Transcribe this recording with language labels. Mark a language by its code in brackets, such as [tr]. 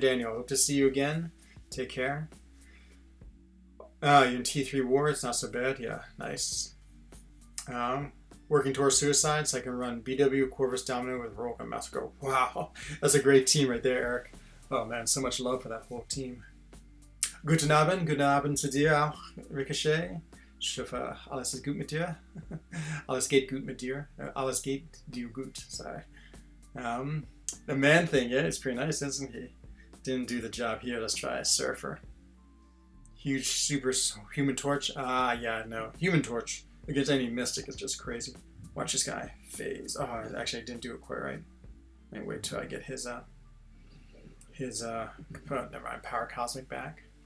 [en] Daniel. Hope to see you again. Take care. You're in T3 War. It's not so bad. Yeah, nice. Working towards Suicide, so I can run BW, Corvus Domino with Rolk and Massacre. Wow, that's a great team right there, Eric. Oh man, so much love for that whole team. [de] Guten Abend zu dir auch, Ricochet. Ich hoffe, alles ist gut mit dir. Alles geht gut mit dir. Alles geht dir gut, sorry. [en] The man thing, yeah, it's pretty nice, isn't he? Didn't do the job here. Let's try a Surfer. Huge super Human Torch. Yeah, no. Human Torch against any Mystic is just crazy. Watch this guy phase. Oh, actually I didn't do it quite right. Let me wait till I get his never mind, Power Cosmic back.